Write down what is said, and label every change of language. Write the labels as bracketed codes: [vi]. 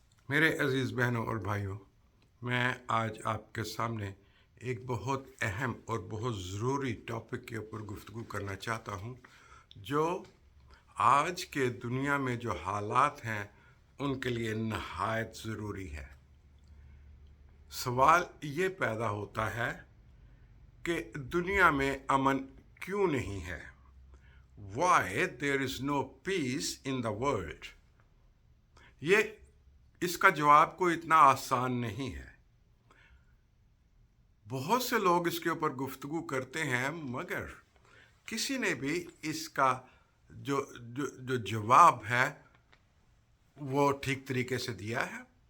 [hi] मेरे अज़ीज़ बहनों और भाइयों, मैं आज आपके सामने एक बहुत अहम और बहुत ज़रूरी टॉपिक के ऊपर गुफ्तगू करना चाहता हूँ, जो आज के दुनिया में जो हालात हैं उनके लिए नहायत ज़रूरी है। सवाल ये पैदा होता है कि दुनिया में अमन क्यों नहीं है? [en] Why there is no peace in the world? [hi] ये इसका जवाब कोई इतना आसान नहीं है। बहुत से लोग इसके ऊपर गुफ्तगू करते हैं, मगर किसी ने भी इसका जो जो जो जवाब है वो ठीक तरीके से दिया है।